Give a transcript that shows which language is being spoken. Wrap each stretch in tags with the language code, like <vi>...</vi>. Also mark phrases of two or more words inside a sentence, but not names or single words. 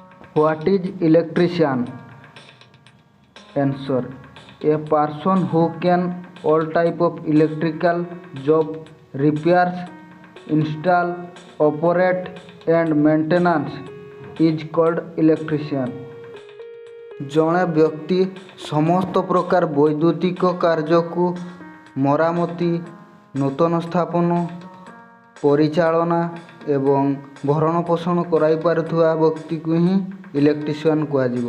<en>What is electrician? Answer: a person who can all type of electrical job, repairs, install, operate and maintenance is called electrician.</en> <or>ଜଣେ ବ୍ୟକ୍ତି ସମସ୍ତ ପ୍ରକାର ବୈଦ୍ୟୁତିକ କାର୍ଯ୍ୟକୁ ମରାମତି, ନୂତନ ସ୍ଥାପନ, ପରିଚାଳନା ଏବଂ ଭରଣ ପୋଷଣ କରାଇପାରୁଥିବା ବ୍ୟକ୍ତିକୁ ହିଁ ଇଲେକ୍ଟ୍ରିସିଆନ୍ କୁହାଯିବ।</or>